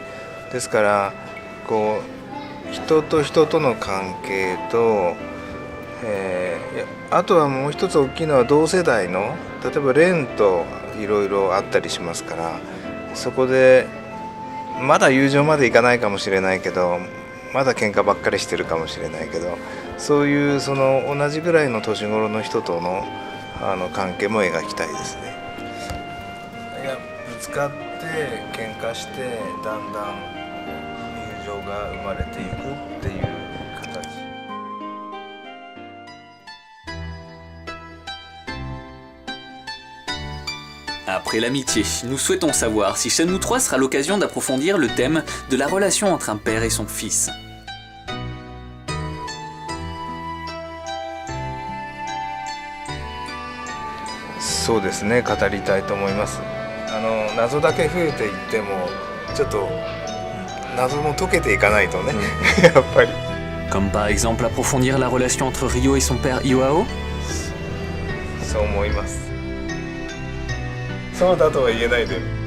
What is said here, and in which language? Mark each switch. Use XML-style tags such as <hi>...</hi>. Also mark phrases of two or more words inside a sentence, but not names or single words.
<ja>ですからこう人と人との関係と、あとはもう一つ大きいのは同世代の例えばレンといろいろあったりしますから、そこでまだ友情までいかないかもしれないけどまだ喧嘩ばっかりしてるかもしれないけど、そういうその同じぐらいの年頃の人との関係も描きたいですね。いやぶつかって喧嘩してだんだん友情が生まれていくっていう形。</ja> <fr>Après l'amitié, nous souhaitons savoir si Shenmue 3 sera l'occasion d'approfondir le thème de la relation entre un père et son fils.</fr> <ja>そうですね、語りたいと思います。謎だけ増えていってもちょっと謎も解けていかないとね、やっぱり。</ja> <fr>Comme par exemple approfondir la relation entre Ryo et son père Iwao?</fr> <ja>そう思います。そうだとは言えないで。</ja>